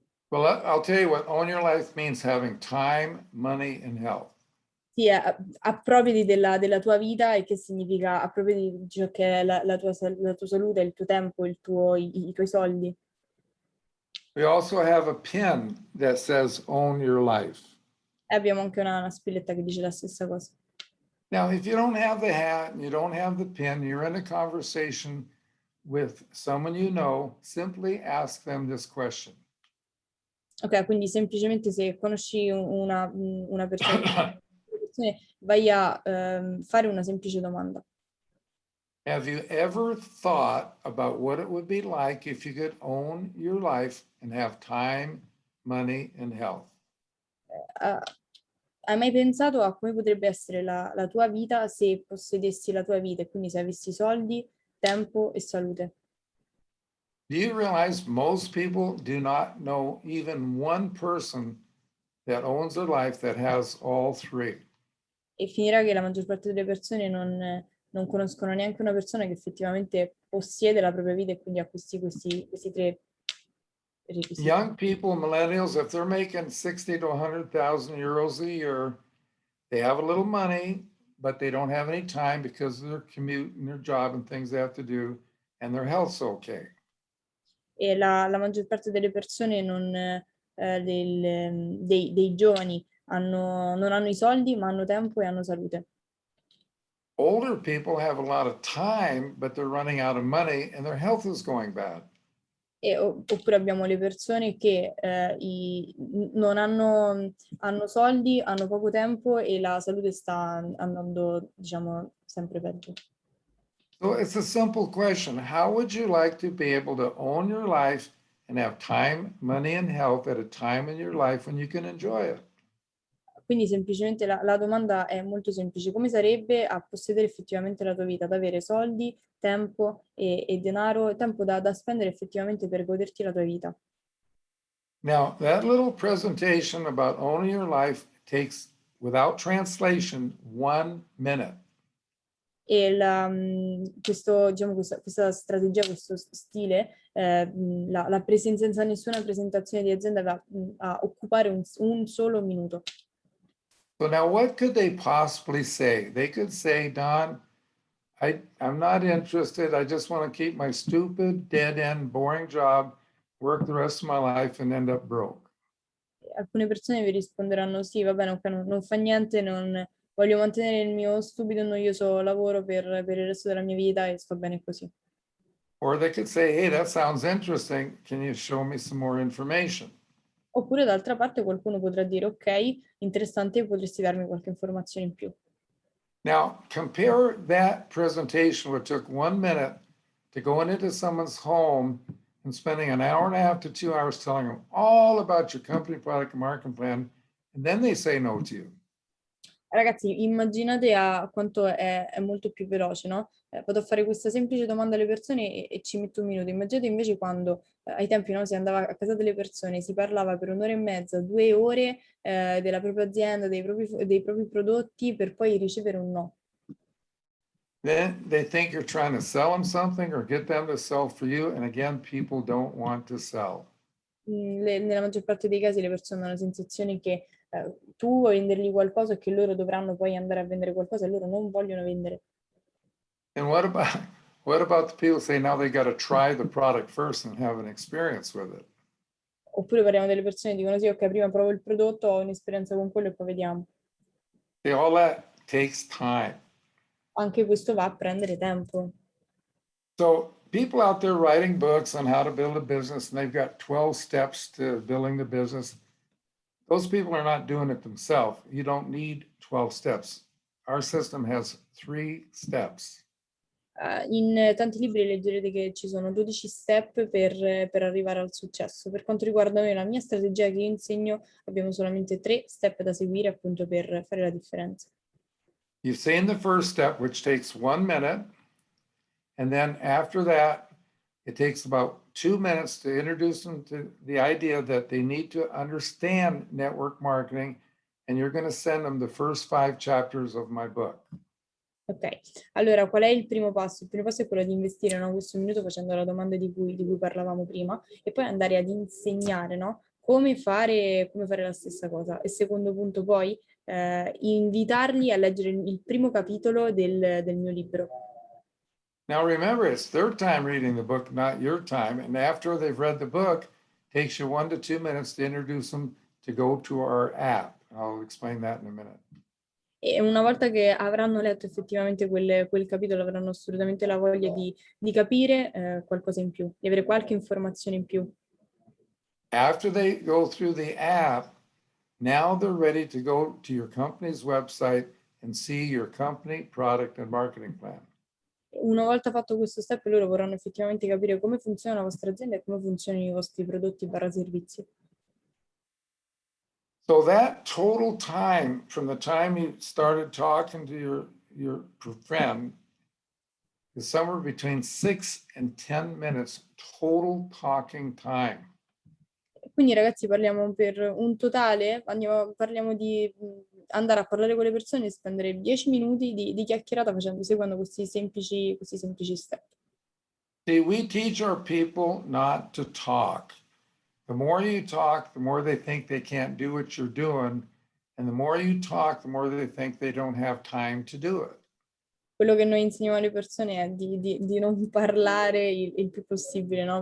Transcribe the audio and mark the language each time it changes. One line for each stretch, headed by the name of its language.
English: Well, I'll tell you what own your life means: having time, money, and health.
Italian: sì, appropriati della tua vita, e che significa appropriati di ciò che è la tua salute, il tuo tempo, i tuoi soldi.
English: We also have a pin that says own your life.
Italian: E abbiamo anche una spilletta che dice la stessa cosa.
English: Now, if you don't have the hat and you don't have the pin, you're in a conversation with someone you know, simply ask them this question.
Italian: Ok, quindi semplicemente se conosci una persona, vai a fare una semplice domanda.
English: Have you ever thought about what it would be like if you could own your life and have time, money, and health?
Italian: hai mai pensato a come potrebbe essere la tua vita se possedessi la tua vita e quindi se avessi soldi, tempo e salute?
English: Do you realize most people do not know even one person that owns their life that has all three?
Italian: E finirà che la maggior parte delle persone non conoscono neanche una persona che effettivamente possiede la propria vita e quindi ha questi tre requisiti.
English: Young people, millennials, if they're making 60 to 100,000 euros a year, they have a little money, but they don't have any time because of their commute and their job and things they have to do, and their health's okay.
Italian: E la maggior parte delle persone dei giovani non hanno i soldi, ma hanno tempo e hanno salute.
English: Older people have a lot of time, but they're running out of money and their health is going bad.
Italian: Oppure abbiamo le persone che non hanno soldi, hanno poco tempo e la salute sta andando, diciamo, sempre peggio.
English: So it's a simple question. How would you like to be able to own your life and have time, money, and health at a time in your life when you can enjoy it?
Italian: Quindi semplicemente la domanda è molto semplice. Come sarebbe a possedere effettivamente la tua vita, ad avere soldi, tempo e denaro, tempo da spendere effettivamente per goderti la tua vita?
English: Now, that little presentation about owning your life takes, without translation, 1 minute.
Italian: E diciamo, questa strategia, questo stile, la presenza senza nessuna presentazione di azienda va a occupare un solo minuto.
English: So now what could they possibly say? They could say, Don, I'm not interested. I just want to keep my stupid, dead-end, boring job, work the rest of my life and end up broke.
Italian: Alcune persone vi risponderanno sì, va bene, ok, non fa niente, voglio mantenere il mio stupido e noioso lavoro per il resto della mia vita e sto bene così.
English: Or they could say, hey, that sounds interesting. Can you show me some more information?
Italian: Oppure d'altra parte qualcuno potrà dire ok, interessante, potresti darmi qualche informazione in più.
English: Now, compare that presentation, which took 1 minute, to going into someone's home and spending an hour and a half to 2 hours telling them all about your company product and marketing plan, and then they say no to you.
Italian: Ragazzi, immaginate a quanto è molto più veloce, no? Vado a fare questa semplice domanda alle persone e ci metto un minuto. Immaginate invece quando ai tempi, no, si andava a casa delle persone, si parlava per 1 ora e mezza, 2 ore della propria azienda, dei propri prodotti per poi ricevere un no.
English: Then they think you're trying to sell them something or get them to sell for you. And again, people don't want to sell.
Italian: Nella maggior parte dei casi le persone hanno la sensazione che tu vuoi vendergli qualcosa e che loro dovranno poi andare a vendere qualcosa e loro non vogliono vendere.
English: And what about the people say now they got to try the product first and have an experience with it?
Italian: Oppure parliamo delle persone che dicono sì, ok, prima provo il prodotto, ho un'esperienza con quello e poi vediamo.
English: All that takes time.
Italian: Anche questo va a prendere tempo.
English: So people out there writing books on how to build a business and they've got 12 steps to building the business. Those people are not doing it themselves. You don't need 12 steps. Our system has 3 steps.
Italian: In tanti libri leggerete che ci sono 12 step per arrivare al successo. Per quanto riguarda me, la mia strategia che io insegno, abbiamo solamente 3 step da seguire appunto per fare la differenza.
English: You've seen the first step, which takes 1 minute. And then after that, it takes about 2 minutes to introduce them to the idea that they need to understand network marketing. And you're going to send them the first 5 chapters of my book.
Italian: Ok, allora qual è il primo passo? Il primo passo è quello di investire, no, questo minuto facendo la domanda di cui parlavamo prima e poi andare ad insegnare, no, come fare la stessa cosa. E secondo punto poi invitarli a leggere il primo capitolo del mio libro.
English: Now remember, it's their time reading the book, not your time. And after they've read the book, it takes you 1 to 2 minutes to introduce them to go to our app. I'll explain that in a minute.
Italian: E una volta che avranno letto effettivamente quel capitolo, avranno assolutamente la voglia di capire qualcosa in più, di avere qualche informazione in più.
English: After they go through the app, now they're ready to go to your company's website and see your company, product, and marketing plan.
Italian: Una volta fatto questo step, loro vorranno effettivamente capire come funziona la vostra azienda e come funzionano i vostri prodotti / servizi.
English: So that total time from the time you started talking to your friend is somewhere between 6 and 10 minutes total talking time.
Italian: Quindi ragazzi parliamo per un totale, parliamo di andare a parlare con le persone e spendere 10 minuti di chiacchierata seguendo questi semplici step.
English: See, we teach our people not to talk. The more you talk, the more they think they can't do what you're doing. And the more you talk, the more they think they don't have time to do it.
Italian: Quello che noi insegniamo alle persone è di non parlare il più possibile, no?